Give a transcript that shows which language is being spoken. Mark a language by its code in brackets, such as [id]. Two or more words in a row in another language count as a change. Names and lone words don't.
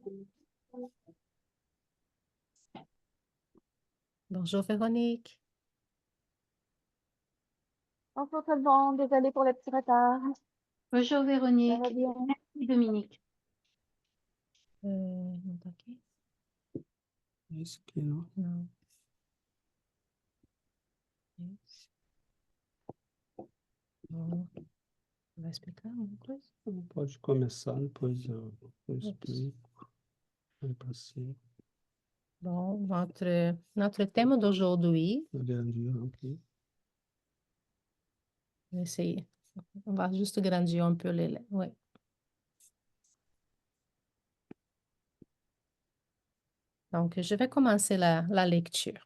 [fr] Bonjour Véronique. Bonjour tout le monde, désolée pour le petit retard. Bonjour Ça Véronique. va bien? Merci Dominique. Ok. Est-ce que não? [pt] Não. Yes. Bom, vai explicar alguma coisa? Pode começar, depois eu explico. Vai para cima. [fr] Bon, notre thème d'aujourd'hui, [pt] Grandir aqui. [fr] je vais essayer. On va juste grandir un peu les lettres. Ouais. Donc, je vais commencer la lecture.